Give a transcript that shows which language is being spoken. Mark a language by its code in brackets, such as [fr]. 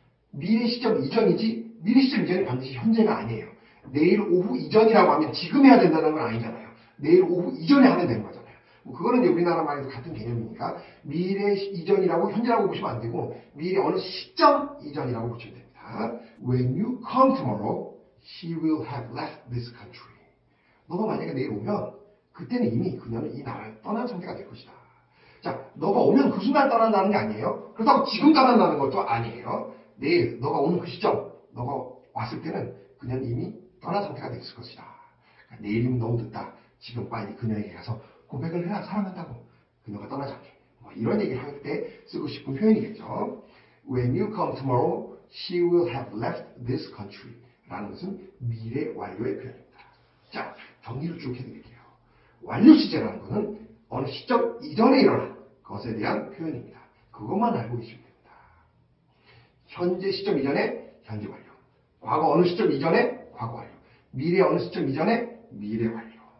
[ko] 미래 시점 이전이지 미래 시점 이전이 반드시 현재가 아니에요. 내일 오후 이전이라고 하면 지금 해야 된다는 건 아니잖아요. 내일 오후 이전에 하면 되는 거잖아요. 그거는 이제 우리나라 말에도 같은 개념이니까 미래 이전이라고 현재라고 보시면 안 되고 미래 어느 시점 이전이라고 보시면 됩니다. [en] When you come tomorrow, she will have left this country. [ko] 너가 만약에 내일 오면 그때는 이미 그녀는 이 나라를 떠난 상태가 될 것이다. 자, 너가 오면 그 순간 떠난다는 게 아니에요. 그렇다고 지금 떠난다는 것도 아니에요. 내일 너가 오는 그 시점, 너가 왔을 때는 그녀는 이미 떠난 상태가 됐을 것이다. 그러니까 내일이면 너무 늦다. 지금 빨리 그녀에게 가서 고백을 해라. 사랑한다고. 그녀가 떠나지 않게. 이런 얘기를 할 때 쓰고 싶은 표현이겠죠. [en] When you come tomorrow, she will have left this country. [ko] 라는 것은 미래 완료의 표현입니다. 자, 정리를 쭉 해드릴게요. 완료 시제라는 것은 어느 시점 이전에 일어난 것에 대한 표현입니다. 그것만 알고 계시면 됩니다. 현재 시점 이전에 현재 완료. 과거 어느 시점 이전에 과거 완료. 미래 어느 시점 이전에 미래 완료.